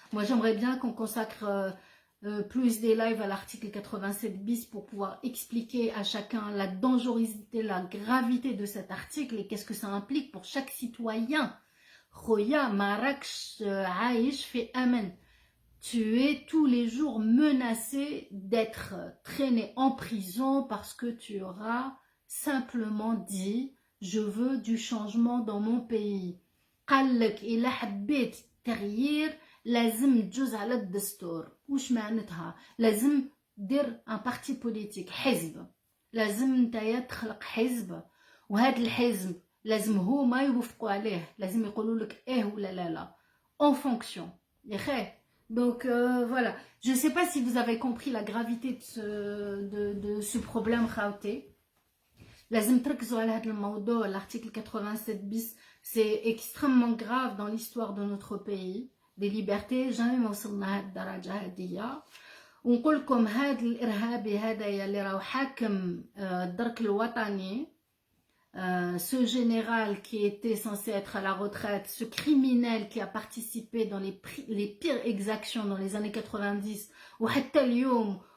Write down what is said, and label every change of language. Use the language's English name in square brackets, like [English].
[French] Moi j'aimerais bien qu'on consacre plus des lives à l'article 87 bis pour pouvoir expliquer à chacun la dangerosité, la gravité de cet article et qu'est-ce que ça implique pour chaque citoyen. [Arabic] خويا ما راكش عايش في أمن. [French] Tu es tous les jours menacé d'être traîné en prison parce que tu auras simplement dit je veux du changement dans mon pays. [Arabic] قالك إلا حبيت تغيير لازم تجوز على الدستور. وش معناتها؟ لازم دير [French] ان بارتي بوليتيك، [Arabic] حزب. لازم نتايا تخلق حزب وهذا الحزب لازم هما يوافقوا عليه، لازم يقولوا لك ايه ولا لا [French] en fonction. يا خي donc voilà, je ne sais pas si vous avez compris la gravité de ce problème خاوتي. [Arabic] لازم تركزوا على هذا الموضوع. [French] l'article 87 bis c'est extrêmement grave dans l'histoire de notre pays des libertés. [Arabic] jamais ما وصلنا لهاد الدرجه هذه. ونقول لكم هذا الارهابي هذايا اللي راهو حاكم الدرك الوطني، [French] ce général qui était censé être à la retraite, ce criminel qui a participé dans les pires exactions dans les années 90 [Arabic] وحتى اليوم